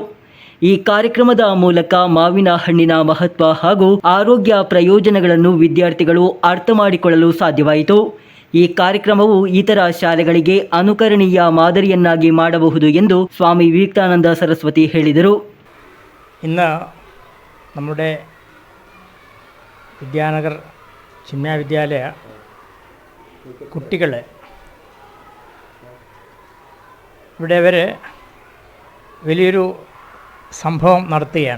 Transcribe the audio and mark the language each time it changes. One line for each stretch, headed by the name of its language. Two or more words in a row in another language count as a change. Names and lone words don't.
Kannada: ಈ ಕಾರ್ಯಕ್ರಮದ ಮೂಲಕ ಮಾವಿನ ಹಣ್ಣಿನ ಮಹತ್ವ ಹಾಗೂ ಆರೋಗ್ಯ ಪ್ರಯೋಜನಗಳನ್ನು ವಿದ್ಯಾರ್ಥಿಗಳು ಅರ್ಥ ಮಾಡಿಕೊಳ್ಳಲು ಸಾಧ್ಯವಾಯಿತು. ಈ ಕಾರ್ಯಕ್ರಮವು ಇತರ ಶಾಲೆಗಳಿಗೆ ಅನುಕರಣೀಯ ಮಾದರಿಯನ್ನಾಗಿ ಮಾಡಬಹುದು ಎಂದು ಸ್ವಾಮಿ ವಿವೇಕಾನಂದ ಸರಸ್ವತಿ ಹೇಳಿದರು.
Malayalam: ഇന്ന് നമ്മുടെ വിദ്യാനഗർ ചിന്മയ വിദ്യാലയ കുട്ടികൾ ഇവിടെ വലിയൊരു സംഭവം നടത്തുകയാണ്.